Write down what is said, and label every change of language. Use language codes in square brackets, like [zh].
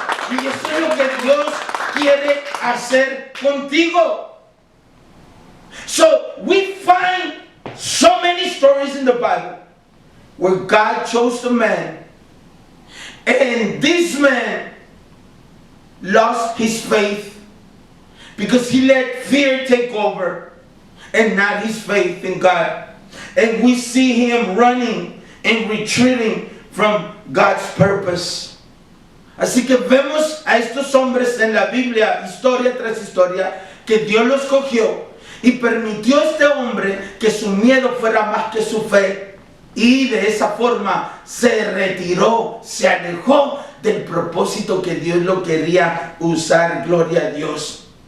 [es] Y eso es lo que Dios quiere hacer contigo. [en] So we find so many stories in the Bible where God chose a man, and this man lost his faith because he let fear take over and not his faith in God. And we see him running and retreating from God's purpose. [es] Así que vemos a estos hombres en la Biblia, historia tras historia, que Dios los cogió y permitió a este hombre que su miedo fuera más que su fe, y de esa forma se retiró, se alejó del propósito que Dios lo quería usar. Gloria a Dios.